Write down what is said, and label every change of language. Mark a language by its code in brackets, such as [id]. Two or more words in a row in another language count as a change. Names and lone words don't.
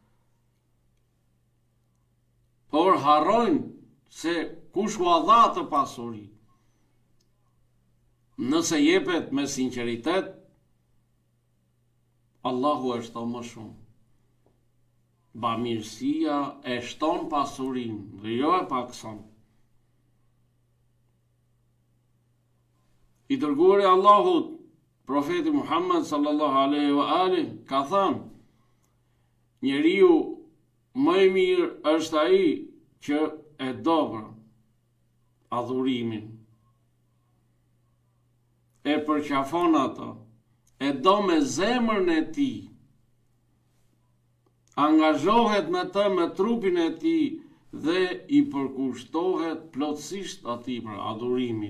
[sq] Por harrojnë se kush u dha të pasuri, nëse jepet me sinqeritet, Allahu e shton më shumë. Bamirësia e shton pasurinë dhe jo e pakson. I dërguari i Allahut, profeti Muhammed [ar] صلى الله عليه وآله, [sq] ka thënë: njeriu më i mirë është ai që e dobër adhurimin, e përqafon ato, e do me zemrën e tij, angazhohet me të me trupin e tij dhe i përkushtohet plotësisht atij për adhurimit.